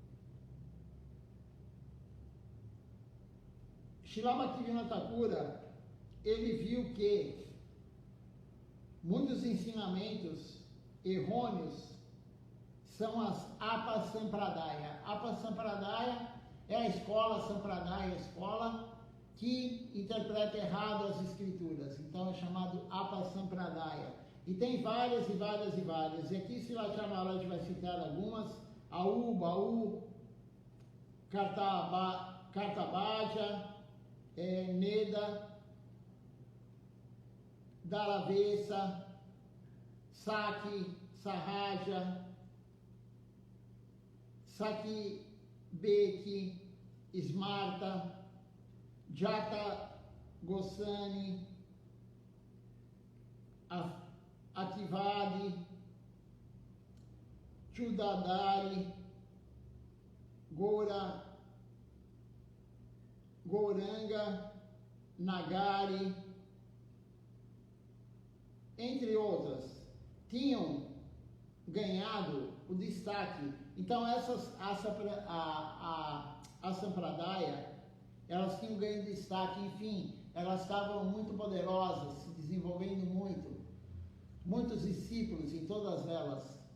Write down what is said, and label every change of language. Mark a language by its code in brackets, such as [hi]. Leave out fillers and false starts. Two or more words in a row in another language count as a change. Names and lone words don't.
[pt] Srila Bhaktivinoda Thakura, ele viu que muitos ensinamentos errôneos são as Apasampradaya. Apasampradaya é a escola Sampradaya, a escola que interpreta errado as escrituras. Então é chamado Apasampradaya. E tem várias e várias e várias. E aqui Silatya Maharaj vai citar algumas: Aú, Baú, Kartabhaja, Neda, Daravesa, Saki, Sahaja, Saki, Beki, Smarta, Jata, Gosani, Ativadi, Chudadari, Gouranga, Nagari, entre outras, tinham ganhado o destaque. Então essas a Sampradaya, elas tinham ganho destaque, enfim, elas estavam muito poderosas, se desenvolvendo muito, muitos discípulos em todas elas.